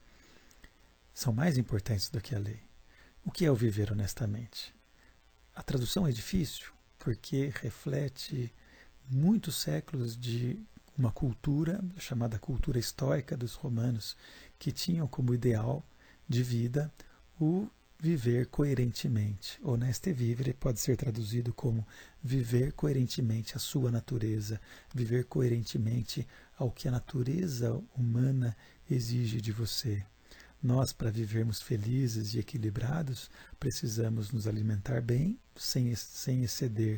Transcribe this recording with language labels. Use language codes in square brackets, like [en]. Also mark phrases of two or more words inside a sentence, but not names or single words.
[pt] São mais importantes do que a lei. O que é o viver honestamente? A tradução é difícil, porque reflete muitos séculos de uma cultura chamada cultura estoica dos romanos, que tinham como ideal de vida o viver coerentemente. [la] Honeste vivere [pt] pode ser traduzido como viver coerentemente à sua natureza, viver coerentemente ao que a natureza humana exige de você. Nós, para vivermos felizes e equilibrados, precisamos nos alimentar bem, sem exceder.